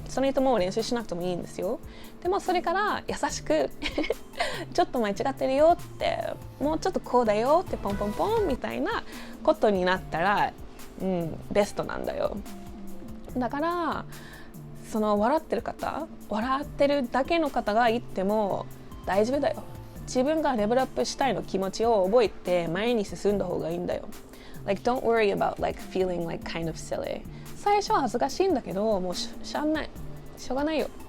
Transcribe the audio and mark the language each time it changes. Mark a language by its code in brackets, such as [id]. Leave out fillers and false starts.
[ja] その人も練習しなくてもいいんですよ。でもそれから優しくちょっと間違ってるよって、もうちょっとこうだよってポンポンポンみたいなことになったら、ベストなんだよ。だからその笑ってるだけの方が言っても大丈夫だよ。自分がレベルアップしたいの気持ちを覚えて前に進んだ方がいいんだよ。 [en] Like don't worry about like feeling like kind of silly。 [ja] 最初は恥ずかしいんだけどもうしょうがないよ。